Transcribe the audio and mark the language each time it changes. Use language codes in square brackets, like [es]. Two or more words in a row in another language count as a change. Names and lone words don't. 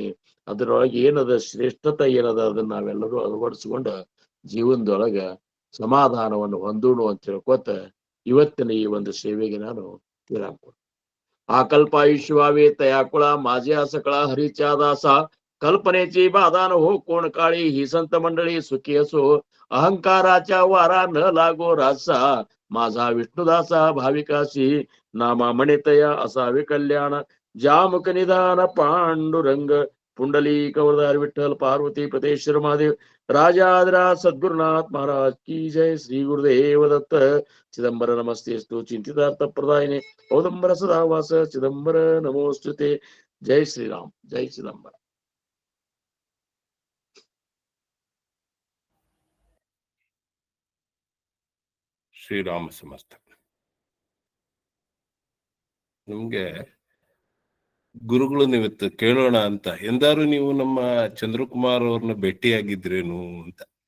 [kn] ಅದರೊಳಗೆ ಏನದ ಶ್ರೇಷ್ಠತೆ ಏನದ ಅದನ್ನ ನಾವೆಲ್ಲರೂ ಅಳವಡಿಸ್ಕೊಂಡ ಜೀವನದೊಳಗ ಸಮಾಧಾನವನ್ನು ಹೊಂದೋಣ ಅಂತ ಹೇಳ್ಕೊತ ಇವತ್ತಿನ ಈ ಒಂದು ಸೇವೆಗೆ ನಾನು ವಿರಾಮ ಕೊಡ್ತೀನಿ. [mr] आ कल्पायुष्य व्हावे तया कुळा माझ्या सकळ हरीच्या दासा कल्पनेची बाधा न हो कोण काळी ही संत मंडळी सुखी असो अहंकाराच्या वारा न लागो रासा माझा विष्णुदासा भाविकाशी नामा म्हणितया असावे कल्याण जामक निदान पांडुरंग पुंडलीक वरदारी विठ्ठल पार्वती प्रतेश्वर महादेव राजाधिराज सद्गुरुनाथ महाराज की जय. श्री गुरुदेव दत्त. [sa] चिदंबर नमस्तेस्तु चिंतितार्थ प्रदायिने औदंबर सदावास चिदंबर नमोस्तुते. [mr] जय श्रीराम. जय चिदंबर. [kn] ಶ್ರೀರಾಮ ಸಮರ್ಥ. ನಮ್ಗೆ ಗುರುಗಳು ಇವತ್ತು ಕೇಳೋಣ ಅಂತ, ಎಂದಾರು ನೀವು ನಮ್ಮ ಚಂದ್ರಕುಮಾರ್ ಅವ್ರನ್ನ ಭೇಟಿಯಾಗಿದ್ರೇನು ಅಂತ.